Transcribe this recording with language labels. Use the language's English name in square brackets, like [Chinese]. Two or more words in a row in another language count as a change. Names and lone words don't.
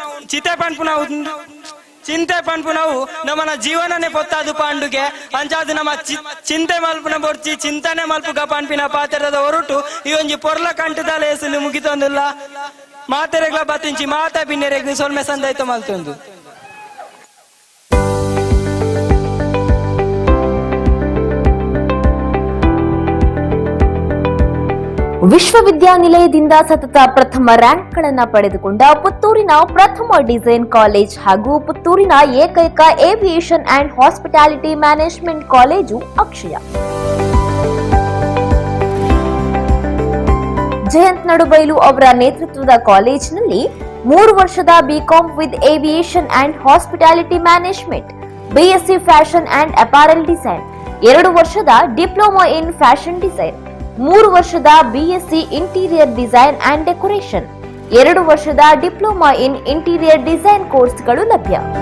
[Tulu] ಚಿಂತೆ ಪನ್ಪುನವು ನಮ್ಮನ ಜೀವನನೇ ಪೊತ್ತಾದು ಪಾಂಡುಗೆ ಅಂಚಾದು ನಮ್ಮ ಚಿಂತೆ ಮಲ್ಪುನ ಬೊರ್ಚಿ ಚಿಂತನೆ ಮಲ್ಪುಗ ಪನ್ಪಿನ ಪಾತ್ರದ ಹೊರಟು ಈ ಒಂಜಿ ಪೊರ್ಲ ಕಂಟದ ಲೇಸಲು ಮುಗಿತೊಂದುಲ್ಲ ಮಾತೆರೆಗ್ಲ ಬತ್ತಿಂಚಿ ಮಾತಾ ಪಿನ್ನೆರೆಗ್ ಸೊಲ್ಮೆ ಸಂದಾಯ್ತು ಮಲ್ತೊಂದು [Kannada] ವಿಶ್ವವಿದ್ಯಾನಿಲಯದಿಂದ ಸತತ ಪ್ರಥಮ ರ್ಯಾಂಕ್ಗಳನ್ನು ಪಡೆದುಕೊಂಡ ಪುತ್ತೂರಿನ ಪ್ರಥಮ [English] design college [Kannada] ಹಾಗೂ ಪುತ್ತೂರಿನ ಏಕೈಕ [English] aviation and hospitality management college [Kannada] ಅಕ್ಷಯ. ಜಯಂತ್ ನಡುಬೈಲು ಅವರ ನೇತೃತ್ವದ ಕಾಲೇಜಿನಲ್ಲಿ 3 ವರ್ಷದ [English] B.Com with aviation and hospitality management, BSc fashion and apparel design, [Kannada] 2 ವರ್ಷದ [English] diploma in fashion design, [Kannada] 3 ವರ್ಷದ [English] BSc interior design and decoration, [Kannada] 2 ವರ್ಷದ [English] diploma in interior design [Kannada] ಕೋರ್ಸ್ಗಳು ಲಭ್ಯ.